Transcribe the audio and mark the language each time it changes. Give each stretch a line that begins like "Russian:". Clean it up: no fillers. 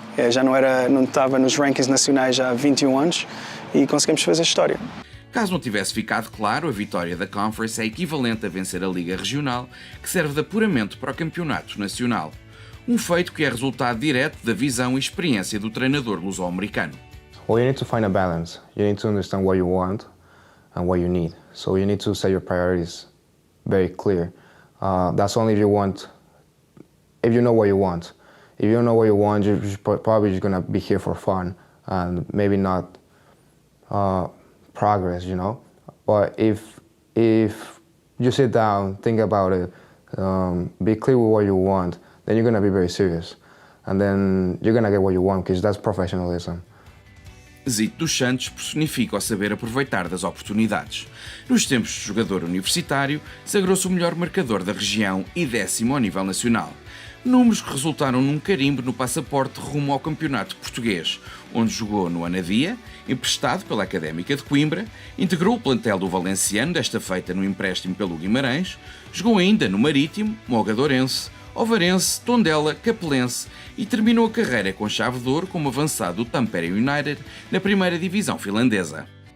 Portuguese: Já não estava nos rankings nacionais já há 21 anos e conseguimos fazer história. Caso não tivesse ficado claro, a vitória da Conference é equivalente a vencer a Liga Regional, que serve de apuramento para o Campeonato Nacional. Um feito que é resultado direto da visão e experiência do treinador luso-americano.
English: Well, you need to find a balance. You need to understand what you want and what you need. So you need to set your priorities very clear. That's only if you know what you want. If you don't know what you want, you're probably just going to be here for fun and maybe not progress, you know. But if you sit down, think about it, be clear with what you want, then you're going to be very serious. And then you're going to get what you want, because that's professionalism.
Portuguese: Zito dos Santos personifica o saber aproveitar das oportunidades. Nos tempos de jogador universitário, sagrou-se o melhor marcador da região e 10º ao nível nacional. Números que resultaram num carimbo no passaporte rumo ao Campeonato Português, onde jogou no Anadia, emprestado pela Académica de Coimbra, integrou o plantel do Valenciano, desta feita no empréstimo pelo Guimarães, jogou ainda no Marítimo, Mogadorense, Ovarense, Tondela, Capelense e terminou a carreira com chave de ouro como avançado do Tampere United na primeira divisão finlandesa.